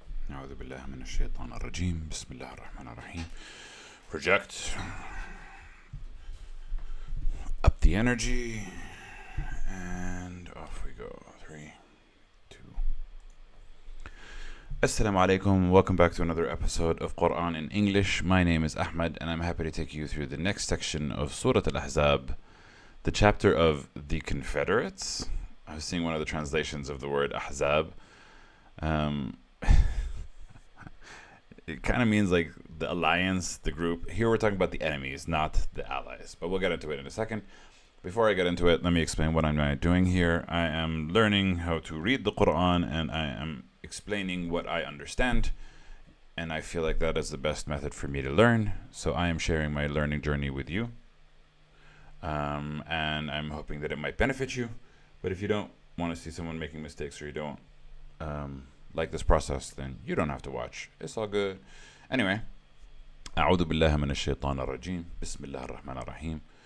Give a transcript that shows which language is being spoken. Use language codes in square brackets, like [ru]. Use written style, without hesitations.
[ar] أعوذ بالله من الشيطان الرجيم بسم الله الرحمن الرحيم. [en] Project up the energy and off we go. 3, 2. Assalamu alaikum. Welcome back to another episode of Quran in English. My name is Ahmed and I'm happy to take you through the next section of Surah Al-Ahzab, the chapter of the Confederates. I was seeing one of the translations of the word Ahzab. It kind of means like the alliance, the group. Here we're talking about the enemies, not the allies. But we'll get into it in a second. Before I get into it, let me explain what I'm doing here. I am learning how to read the Quran and I am explaining what I understand. And I feel like that is the best method for me to learn. So I am sharing my learning journey with you. And I'm hoping that it might benefit you. But if you don't want to see someone making mistakes or you don't like this process, then you don't have to watch. It's all good. [ar] Anyway, أعوذ بالله من الشيطان الرجيم بسم الله الرحمن الرحيم.